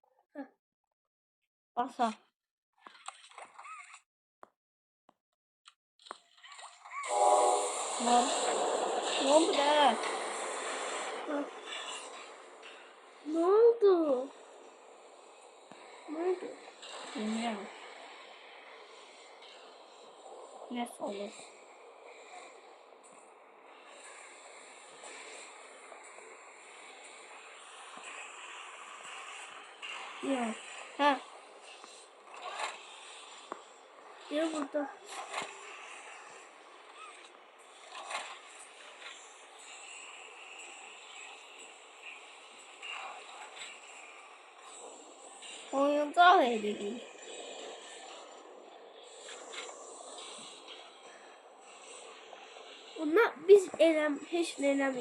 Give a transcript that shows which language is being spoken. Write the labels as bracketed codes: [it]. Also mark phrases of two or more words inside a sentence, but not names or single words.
[tr] Basa. Lan bu ne? Ne oldu? Bilmiyorum. Ne olur? Yok. Ha. Ya burada. [az] Oyuncaq edirik. Onlar biz heç nə eləmirik.